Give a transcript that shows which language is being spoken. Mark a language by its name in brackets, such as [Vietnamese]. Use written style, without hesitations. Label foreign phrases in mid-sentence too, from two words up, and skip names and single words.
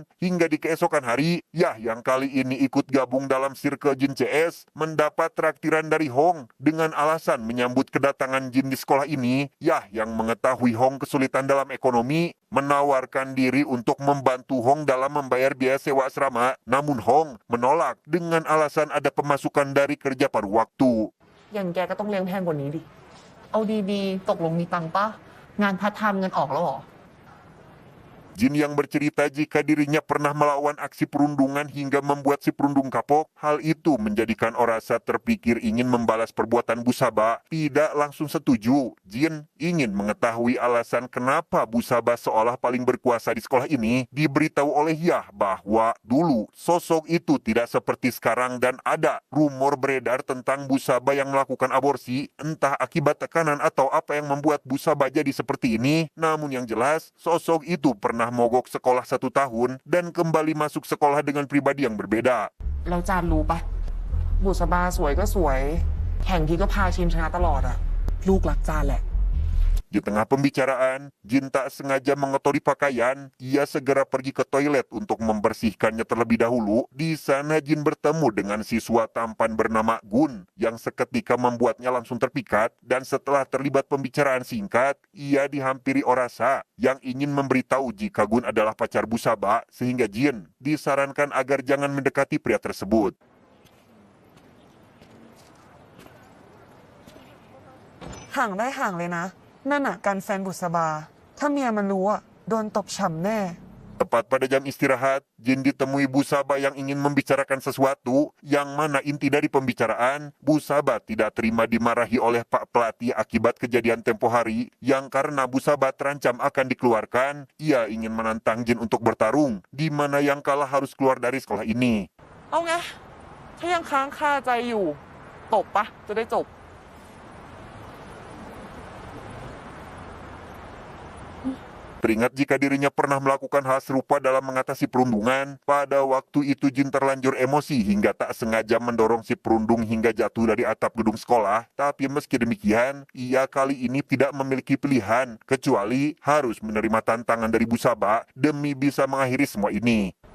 [Indonesian] Hingga di keesokan hari, Yah yang kali ini ikut gabung dalam Circle Jin CS mendapat traktiran dari Hong dengan alasan menyambut kedatangan Jin di sekolah ini. Yah yang mengetahui Hong kesulitan dalam ekonomi menawarkan diri untuk membantu Hong dalam membayar biaya sewa asrama. Namun Hong menolak dengan alasan ada pemasukan dari kerja paruh waktu. [Thai] อย่างแกก็ต้องเลี้ยงแพงกว่านี้ดิเอาดีๆตกลงมีตังค์ปะงานพาร์ทไทม์เงินออกแล้วเหรอ [Indonesian] Jin yang bercerita jika dirinya pernah melawan aksi perundungan hingga membuat si perundung kapok. Hal itu menjadikan Orasa terpikir ingin membalas perbuatan Busaba. Tidak langsung setuju. Jin ingin mengetahui alasan kenapa Busaba seolah paling berkuasa di sekolah ini. Diberitahu oleh Yah bahwa dulu sosok itu tidak seperti sekarang dan ada rumor beredar tentang Busaba yang melakukan aborsi. Entah akibat tekanan atau apa yang membuat Busaba jadi seperti ini. Namun yang jelas, sosok itu pernah mogok sekolah 1 tahun dan kembali masuk sekolah dengan pribadi yang berbeda. [Thai] แล้วจานรู้ปะบุษบาสวยก็สวยแข่งทีก็พาทีมชนะตลอดอะลูกรักจานแหละ [Indonesian] Di tengah pembicaraan, Jin tak sengaja mengotori pakaian. Ia segera pergi ke toilet untuk membersihkannya terlebih dahulu. Di sana Jin bertemu dengan siswa tampan bernama Gun yang seketika membuatnya langsung terpikat. Dan setelah terlibat pembicaraan singkat, ia dihampiri Orasa yang ingin memberitahu jika Gun adalah pacar Busaba sehingga Jin disarankan agar jangan mendekati pria tersebut. [Thai] ห่างได้ห่างเลยนะนั่นน่ะการแฟนบุษบาถ้าเมียมันรู้อ่ะโดนตบฉ่ำแน่ [Indonesian] Tepat pada jam istirahat, Jin ditemui Bu Saba yang ingin membicarakan sesuatu, yang mana inti dari pembicaraan, Bu Saba tidak terima dimarahi oleh Pak Pelatih akibat kejadian tempo hari, yang karena Bu Saba terancam akan dikeluarkan, ia ingin menantang Jin untuk bertarung, di mana yang kalah harus keluar dari sekolah ini. [Thai] เอาไงถ้ายังค้างคาใจอยู่ตบปะจะได้จบ [Indonesian] Teringat jika dirinya pernah melakukan hal serupa dalam mengatasi perundungan, pada waktu itu Jin terlanjur emosi hingga tak sengaja mendorong si perundung hingga jatuh dari atap gedung sekolah. Tapi meski demikian, ia kali ini tidak memiliki pilihan, kecuali harus menerima tantangan dari Bu Saba demi bisa mengakhiri semua ini.